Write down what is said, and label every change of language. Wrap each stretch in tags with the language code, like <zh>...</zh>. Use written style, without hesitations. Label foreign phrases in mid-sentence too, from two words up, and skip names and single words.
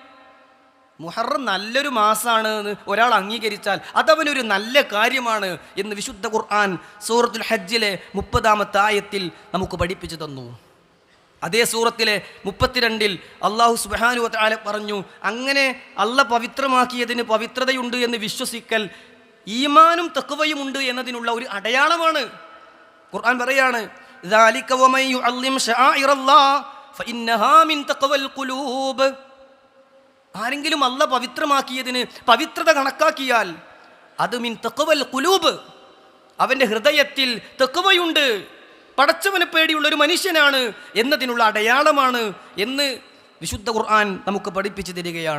<ml>മുഹറം നല്ലൊരു മാസമാണ് എന്ന് ഒരാൾ അംഗീകരിച്ചാൽ അതവനൊരു നല്ല കാര്യമാണ് എന്ന് വിശുദ്ധ ഖുർആൻ സൂറത്തുൽ ഹജ്ജിലെ 30-ാമത്തെ ആയത്തിൽ നമുക്ക് പഠിപ്പിച്ചു തന്നു. അതേ സൂറത്തിലെ 32-ൽ</ml> <ar>الله سبحانه وتعالى</ar> <ml>പറഞ്ഞു, അങ്ങനെ അല്ലാഹ് പവിത്രമാക്കിയതിന് പവിത്രതയുണ്ട് എന്ന് വിശ്വസിക്കൽ ഈമാനും തഖ്വയും ഉണ്ട് എന്നതിനുള്ള ഒരു അടയാളമാണ്. ഖുർആൻ പറയാണ്,</ml> <ar>ذَلِكَ وَمَن يُعَظِّمْ شَعَائِرَ اللَّهِ فَإِنَّهَا مِن تَقْوَى الْقُلُوبِ.</ar> <ml>ആരെങ്കിലും അല്ലാഹ് പവിത്രമാക്കിയതിന് പവിത്രത കണക്കാക്കിയാൽ അത്</ml> <ar>من تقوى القلوب,</ar> <ml>അവൻ്റെ ഹൃദയത്തിൽ തഖ്വയുണ്ട്, പടച്ചവനെ പേടിയുള്ള ഒരു മനുഷ്യനാണ് എന്നതിനുള്ള അടയാളമാണ് എന്ന് വിശുദ്ധ ഖുർആൻ നമുക്ക് പഠിപ്പിച്ചു തരികയാണ്.</ml>